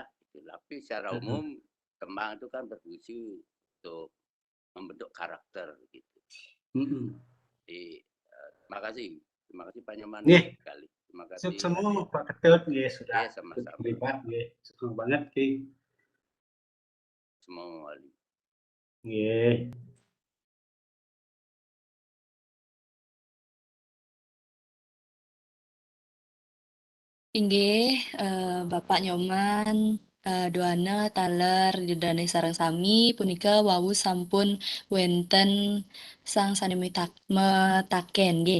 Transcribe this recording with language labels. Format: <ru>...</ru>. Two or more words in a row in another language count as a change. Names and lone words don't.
<id>Tapi secara umum tembang itu kan berfungsi untuk membentuk karakter gitu. Jadi terima kasih Pak Nyoman sekali. Terima kasih. Semua Pak Ketut sudah sama-sama. terlibat, senang banget Ki. Semua wali.</id> <ban>Inggih, Bapak Nyoman, Duana taler didane sareng sami punika wau sampun wenten sang metaken nggih.</ban>